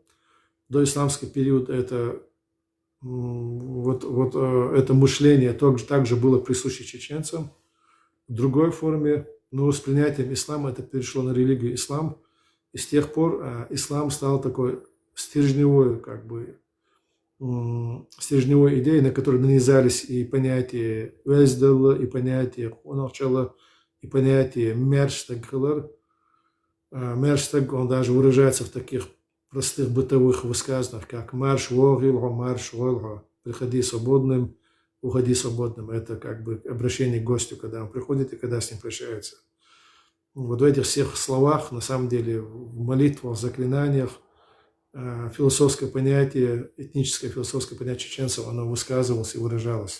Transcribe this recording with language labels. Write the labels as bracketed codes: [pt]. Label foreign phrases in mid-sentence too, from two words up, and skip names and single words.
[ru] До исламский период это мышление также было присуще чеченцам в другой форме, но с принятием ислама это перешло на религию ислам, и с тех пор ислам стал такой стержневой идеей, на которой нанизались и понятие вездала, и понятие хунахчала, и понятие мерштагхалар. Мерштаг, он даже выражается в таких простых бытовых высказываниях, как [ce] марш вогилго, марш волго, [ru] приходи свободным, уходи свободным. Это как бы обращение к гостю, когда он приходит и когда с ним прощается. Вот в этих всех словах, на самом деле, в молитвах, в заклинаниях, философское понятие, этническое философское понятие чеченцев, оно высказывалось и выражалось.